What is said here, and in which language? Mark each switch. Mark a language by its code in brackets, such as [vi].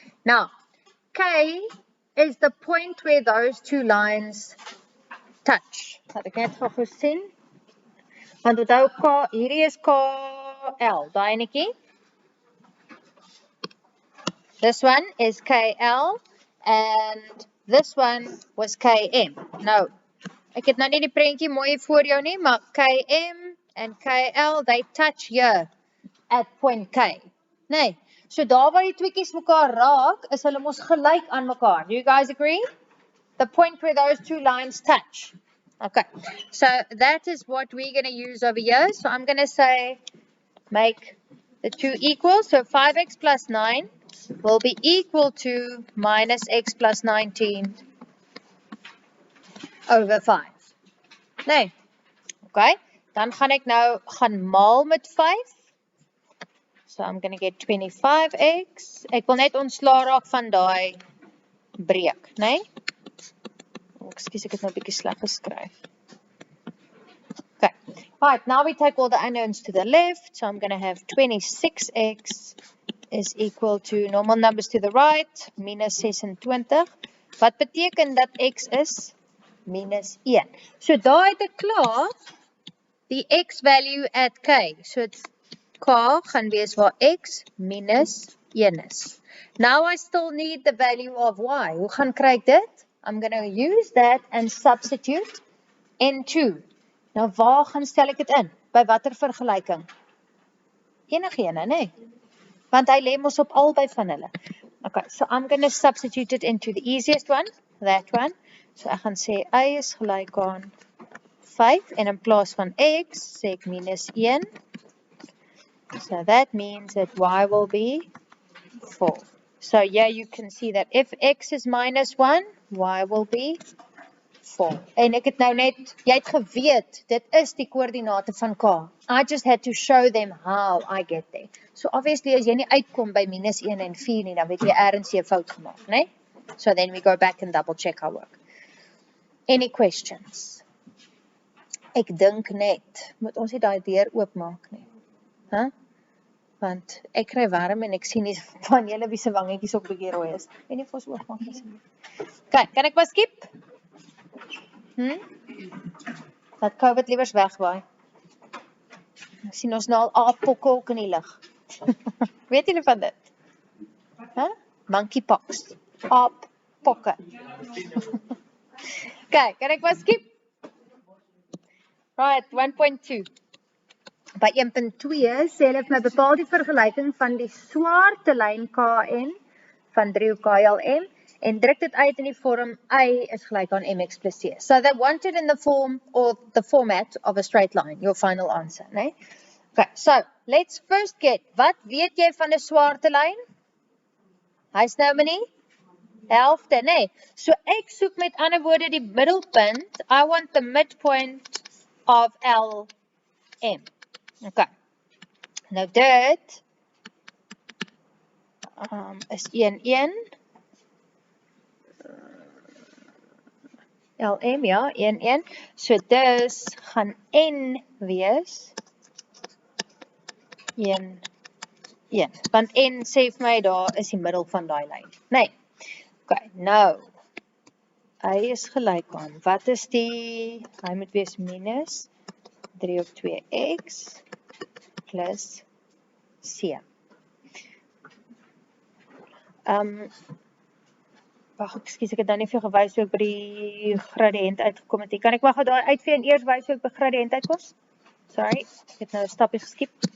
[en] Now, K is the point where those two lines touch. [af] Laat ek net gou sien. Want onthou K, hierdie is KL, daai enetjie. [en] This one is KL and this one was KM. [af] Nou, ek het nou nie die prentjie mooi voor jou nie, maar KM [en] and KL, they touch here at point K. [af] Nee, so daar waar die tweekies mekaar raak, is hulle mos gelyk aan mekaar. [en] Do you guys agree? The point where those two lines touch. Okay, so that is what we're going to use over here. So I'm going to say, make the two equal. So 5x plus 9 will be equal to minus x plus 19 over 5. [af] Nee, okay, dan gaan ek nou gaan maal met 5. [en] So I'm going to get 25x. [af] Ek wil net ontslaa raak van daai breek, nee? Excuse, ek het nou 'n bietjie sleg geskryf. Okay. [en] Right, now we take all the unknowns to the left. So I'm going to have 26x is equal to normal numbers to the right, minus 26. [af] Wat beteken dat x is minus 1. So daar het ek klaar die x [en] value at k. [af] So it's k gaan wees waar x minus 1 is. [en] Now I still need the value of y. [af] Hoe gaan kry ek dit? [en] I'm going to use that and substitute into. [af] Nou waar gaan stel ek dit in? By watter vergelyking? Enigene, nee? Want hy lê mos op albei van hulle. [en] Okay, so I'm going to substitute it into the easiest one, that one. [af] So ek gaan sê y is gelyk aan 5 en in plaas van x sê ek minus 1. [en] So that means that y will be 4. So yeah, you can see that if x is minus 1, y will be 4. [af] En ek het nou net, jy het geweet, dit is die koördinate van k. [en] I just had to show them how I get there. [af] So obviously, as jy nie uitkom by minus 1 en 4 nie, dan weet jy ergens jy 'n fout gemaak, né? [en] So then we go back and double check our work. Any questions? [af] Ek dink net, moet ons nie daai deur oopmaak nie. Huh? Want ek kry warm en ek sien nie van julle wie se wangetjies ook bietjie rooi is. En nie vir ons oopmaak asseblief. Okay, kan ek maar skip? Laat COVID liewers wegwaai. Ek sien ons nou al aappokke ook in die lug. Weet julle van dit? Huh? Monkeypox. Aappokke. Okay, kan ek maar skip? Right, 1.2. By 1.2 sê hulle vir my bepaal die vergelyking van die swarte lyn KN van driehoek KLM en druk dit uit in die vorm y is gelyk aan mx plus c. [en] So they want it in the form or the format of a straight line, your final answer, né? [af] Okay, [en] so let's first get, [af] wat weet jy van 'n swarte lyn? Hy's nou nie helfte, né? So ek soek met ander woorde die middelpunt. [en] I want the midpoint of LM. [af] Okay, nou dit is 1, LM, ja, 1. So dis gaan N wees 1. Want N sê vir my daar is die middel van daai lyn. Nee. Okay, nou hy is gelyk aan, wat is die, hy moet wees minus 3 op 2x plus c. Wag, ekskuus, ek het nou nie vir jou gewys hoe ek by die gradiënt uitgekom het. Kan ek maar gou daar uitvee en eers wys hoe ek by gradiënt uitkom? Sorry, ek het nou 'n stapie geskip.